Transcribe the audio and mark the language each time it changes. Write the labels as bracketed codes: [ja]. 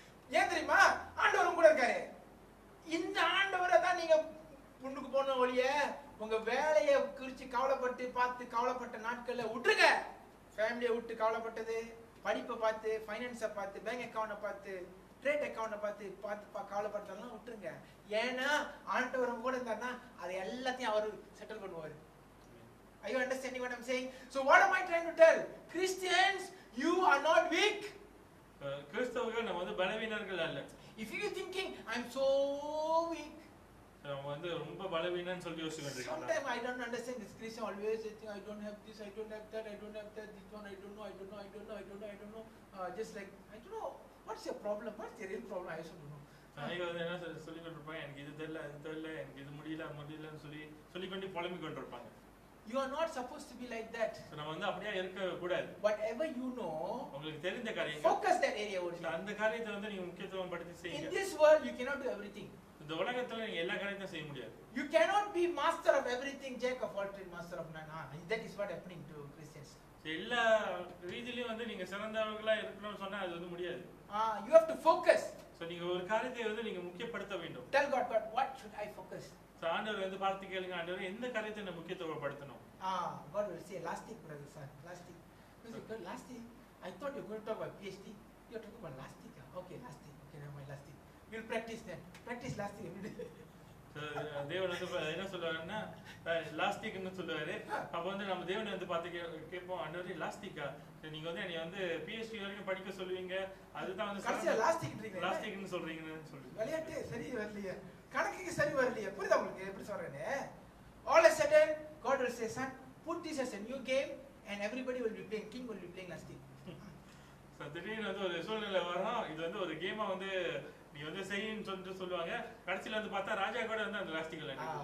[ta] ஏன் தெரியுமா? ஆண்டவரும் கூட இருக்காரு. இந்த ஆண்டவரை தான் நீங்க முன்னுக்கு போன ஒழிய உங்க வேலையை குறிச்சு கவலைப்பட்டு பார்த்து கவலைப்பட்ட நாட்கள்ல விட்டுருங்க. ஃபேமிலியை விட்டு கவலைப்பட்டது, படிப்பை பார்த்து, ஃபைனான்ஸை பார்த்து, பேங்க் அக்கௌண்ட்டை பார்த்து, ட்ரேட் அக்கௌண்ட்டை பார்த்து கவலைப்பட்டதெல்லாம் விட்டுருங்க. ஏன்னா ஆண்டவரும் கூட இருந்தாருன்னா அதை எல்லாத்தையும் அவர் செட்டில் பண்ணுவார். [en] Are you understanding what I'm saying? So what am I trying to tell? Christians, you are not weak. [ta] கிறிஸ்தவர்கள் நம்ம வந்து பலவீனர்கள் அல்ல. [en] If you thinking I'm so weak, [ta] நம்ம வந்து ரொம்ப பலவீனன்னு சொல்லி யோசிச்சுக்கிட்டு இருக்கோம். [en] Sometimes I don't understand this Christian always saying I don't have this, I don't have that, I don't have that, this one I don't know. Just like I don't know what's your problem, what's your real problem, I should know. [ta] அன்னைக்கு வந்து என்ன சொல்லிக்கிட்டு இருப்பாங்க, எனக்கு இது தெரியல, அது தெரியல, எனக்கு இது முடியலன்னு சொல்லிக்கொண்டு புலம்பிக் கொண்டிருப்பாங்க. [en] You are not supposed to be like that. [ta] நம்ம வந்து அப்படியே இருக்க கூடாது. [en] Whatever you know, [ta] உங்களுக்கு தெரிந்த காரியங்கள், [en] focus that area only. [ta] அந்த காரியத்தை வந்து நீங்க முக்கியத்துவம் படுத்தி செய்யுங்க. [en] In this world you cannot do everything. [ta] இந்த உலகத்துல நீங்க எல்லா காரியத்தையும் செய்ய முடியாது. [en] You cannot be master of everything, jack of all trades, master of none. That is what happening to Christians. [ta] எல்லா ரீதியிலயும் வந்து நீங்க சிறந்தவங்களா இருக்கணும்னு சொன்னா அது வந்து முடியாது. [en] You have to focus. [ta] So நீங்க ஒரு காரியத்தை வந்து நீங்க முக்கியப்படுத்த வேண்டும். [en] Tell God, what should I focus? [ta] ஆண்டவர் வந்து பார்த்து கேளுங்க, ஆண்டவர் எந்த காரியத்தை நான் முக்கியத்துவப்படுத்தணும். [en] God will say last week, brother son, last week. Last week I thought you were going to talk about PhD. You are talking about last week. Okay, last week. Okay, never mind, last week. We'll practice then. Practice last week every day. [ta] தேவன் வந்து என்ன சொல்லுவாருன்னா last வீக்னு சொல்லுவாரு. அப்ப வந்து நம்ம தேவனை வந்து பார்த்து கேட்போம், ஆண்டவரே லாஸ்ட் வீக்கா, நீங்க வந்து என்னை வந்து PhD வரைக்கும் படிக்க சொல்லுவீங்க, அதுதான் வந்து லாஸ்ட் வீக்னு சொல்றீங்கன்னு சொல்லி விளையாட்டு சரி வரலையே, கணக்குக்கு சரி வரலையே. புரியுதா உங்களுக்கு எப்படி சொல்றேன்னு? [en] All of a sudden God will say, son, put this as a new game and everybody will be playing, king will be playing last week. [ta] திடீர்னு வந்து ஒரு சூழ்நிலை வரும், இது வந்து ஒரு கேமா வந்து நீ வந்து செய்யுன்னு சொல்லிட்டு சொல்லுவாங்க. கடைசியில வந்து பார்த்தா ராஜா கூட வந்து அந்த லாஸ்டிக்ல